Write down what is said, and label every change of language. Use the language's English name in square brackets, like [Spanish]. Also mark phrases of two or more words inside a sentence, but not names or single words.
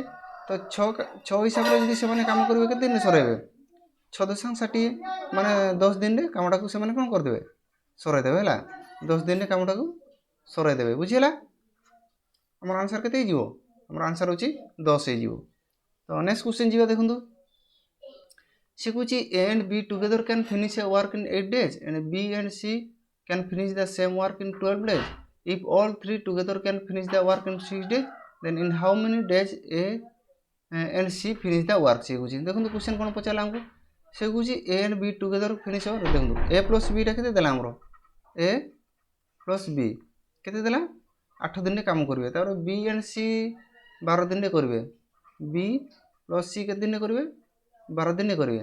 [Odia] ତ 6 ହିସାବରେ ଯଦି ସେମାନେ କାମ କରିବେ କେତେ ଦିନରେ ସରାଇବେ 6 10 60, ମାନେ 10 ଦିନରେ କାମଟାକୁ ସେମାନେ କ'ଣ କରିଦେବେ ସରାଇ ଦେବେ ହେଲା। 10 ଦିନରେ କାମଟାକୁ ସରାଇ ଦେବେ, ବୁଝିହେଲା। ଆମର ଆନ୍ସର୍ କେତେ ହେଇଯିବ, ଆମର ଆନ୍ସର୍ ହେଉଛି 10 ହେଇଯିବ। [English] ତ next question [Odia] ଯିବା ଦେଖନ୍ତୁ। ସେ କହୁଛି [English] A and B together can finish a work in 8 days and B and C can finish the same work in 12 days. If all three together can finish the work in 6 days, then in how many days A and C finish the work? [Odia] ସେ କହୁଛି ଦେଖନ୍ତୁ କ୍ୱେଶ୍ଚନ୍ କ'ଣ ପଚାରିଲା ଆମକୁ। ସେ କହୁଛି [English] A and B together finish [Odia] ହେବ। ଦେଖନ୍ତୁ [English] A plus beta [Odia] କେତେ ଦେଲା ଆମର, [English] A plus B [Odia] କେତେ ଦେଲା 8 ଦିନରେ କାମ କରିବେ। ତାପରେ [English] B and C [Odia] 12 ଦିନରେ କରିବେ, [English] B plus C [Odia] କେତେ ଦିନରେ କରିବେ 12 ଦିନରେ କରିବେ।